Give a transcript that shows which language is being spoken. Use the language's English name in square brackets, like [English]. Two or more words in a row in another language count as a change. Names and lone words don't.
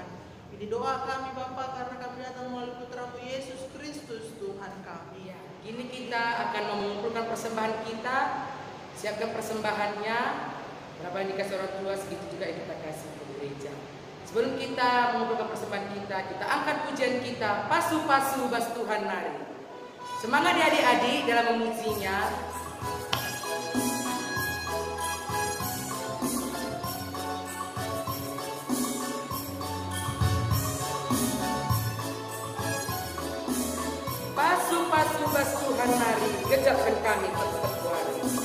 [Indonesian] Ini doa kami Bapa, karena kami datang melalui Putra-Mu Yesus Kristus Tuhan kami. Ya, kini kita akan mengumpulkan persembahan kita. Siapkan persembahannya. Berapa yang dikasih orang tua, segitu juga yang kita kasih ke gereja. Sebelum kita mengumpulkan persembahan kita angkat pujian kita. [Batak Karo] Pasu-pasu bas Tuhan nari. [Indonesian] Semangat ya adik-adik dalam memujinya. [Batak Karo] Pasu-pasu bas Tuhan nari, gejapkan kami tetap wari.